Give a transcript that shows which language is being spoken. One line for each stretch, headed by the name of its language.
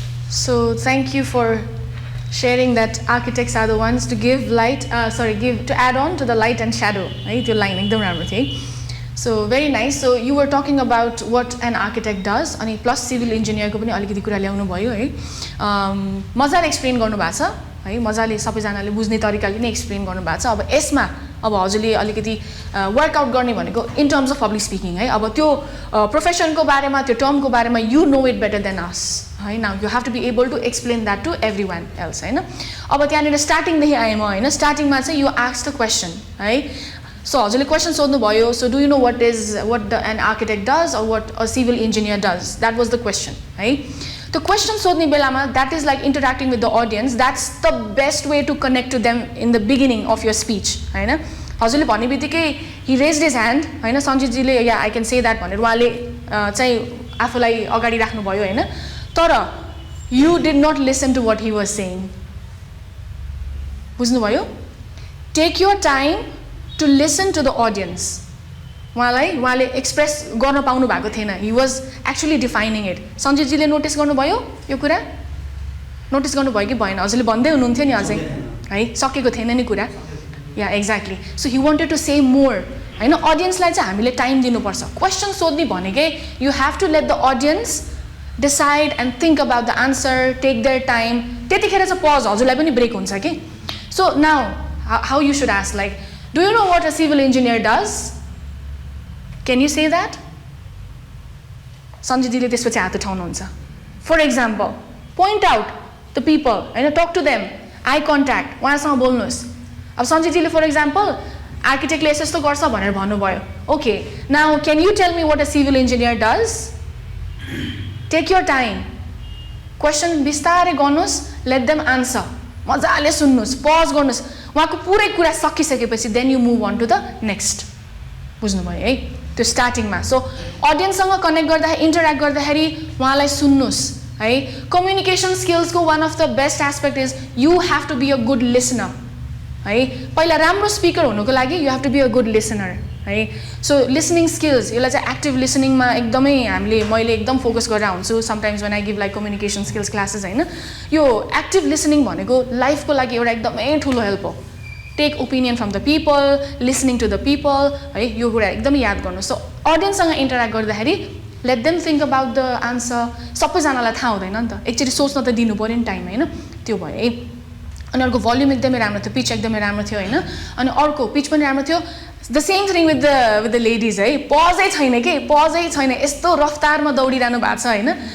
English: So thank you for sharing that architects are the ones to give light, to add on to the light and shadow. Right? Your line,
Nepali: ekdam राम्रो थियो.
English: So very nice. So you were talking about what an architect does, अनि plus civil engineer
Nepali: को पनि अलिकति कुरा ल्याउनु भयो है. मजाले एक्सप्लेन गर्नु भएको छ है, मजाले सबैजनाले बुझ्ने तरिकाले नै एक्सप्लेन गर्नु भएको छ. अब यसमा अब हजुरले अलिकति वर्कआउट गर्ने भनेको
English: in terms of public speaking
Nepali: है. अब त्यो प्रोफेसनको बारेमा, त्यो टर्मको बारेमा
English: you know it better than us
Nepali: है.
English: now you have to be able to explain that to every one else
Nepali: होइन. अब त्यहाँनिर स्टार्टिङदेखि आएँ म होइन.
English: स्टार्टिङमा चाहिँ you ask the question है. सो हजुरले क्वेसन सोध्नुभयो, so do you know what an architect does or what a civil engineer does? That was the question है. त्यो question सोध्ने बेलामा that is like interacting with the audience. That's the best way to connect to them in the beginning of your speech
Nepali: होइन. हजुरले भन्ने बित्तिकै
English: he raised his hand
Nepali: होइन, सञ्जितजीले
English: yeah I can say that
Nepali: भनेर उहाँले चाहिँ आफूलाई अगाडि राख्नुभयो होइन.
English: तर you did not listen to what he was saying.
Nepali: बुझ्नुभयो?
English: Take your time to listen to the audience.
Nepali: उहाँले एक्सप्रेस गर्न पाउनु भएको थिएन.
English: He was actually defining it.
Nepali: सञ्जितजीले notice गर्नुभयो यो कुरा? नोटिस गर्नुभयो कि भएन? हजुरले भन्दै हुनुहुन्थ्यो नि अझै है, सकेको थिएन नि कुरा.
English: Yeah exactly. So he wanted to say more होइन.
Nepali: अडियन्सलाई चाहिँ हामीले टाइम दिनुपर्छ.
English: Question सोध्ने भनेकै you have to let the audience decide and think about the answer, take their time.
Nepali: त्यतिखेर चाहिँ पज हजुरलाई पनि ब्रेक हुन्छ कि.
English: So now how you should ask like, do you know what a civil engineer does? Can you say that?
Nepali: सञ्जितजीले त्यसपछि हात उठाउनुहुन्छ.
English: for example, point out the people होइन, talk to them,
Nepali: I contact, उहाँसँग बोल्नुहोस्. अब सञ्जितजीले for example आर्किटेक्टले यस्तो गर्छ भनेर भन्नुभयो.
English: Okay, now can you tell me what a civil engineer does? Take your time,
Nepali: question बिस्तारै गर्नुहोस्,
English: let them answer,
Nepali: मजाले सुन्नुहोस्, पज गर्नुहोस्. उहाँको पुरै कुरा सकिसकेपछि
English: Then you move on to the next.
Nepali: बुझ्नुभयो है त्यो स्टार्टिङमा. सो अडियन्ससँग कनेक्ट गर्दाखेरि, इन्टरेक्ट गर्दाखेरि उहाँलाई सुन्नुहोस् है.
English: Communication स्किल्सको one of the best aspect is you have to be a good listener है.
Nepali: पहिला राम्रो स्पिकर हुनुको लागि
English: You have to be a good listener है.
Nepali: सो लिसनिङ स्किल्स, यसलाई चाहिँ एक्टिभ लिसनिङमा एकदमै मैले एकदम फोकस गरेर हुन्छु
English: sometimes when I give like communication skills classes
Nepali: होइन. यो एक्टिभ लिसनिङ भनेको लाइफको लागि एउटा एकदमै ठुलो हेल्प हो.
English: Take opinion from the people, listening to the people है.
Nepali: यो कुरा एकदमै याद गर्नु. सो अडियन्ससँग इन्टरेक्ट गर्दाखेरि
English: Let them think about the answer.
Nepali: सबैजनालाई थाहा हुँदैन नि त, एकचोटि सोच्न त दिनु पऱ्यो नि टाइम होइन. त्यो भयो है. अनि अर्को भल्युम एकदमै राम्रो थियो, पिच एकदमै राम्रो थियो होइन. अनि अर्को पिच पनि राम्रो थियो.
English: the same thing with the ladies
Nepali: है. पजै छैन कि, पजै छैन, यस्तो रफ्तारमा दौडिरहनु भएको छ होइन.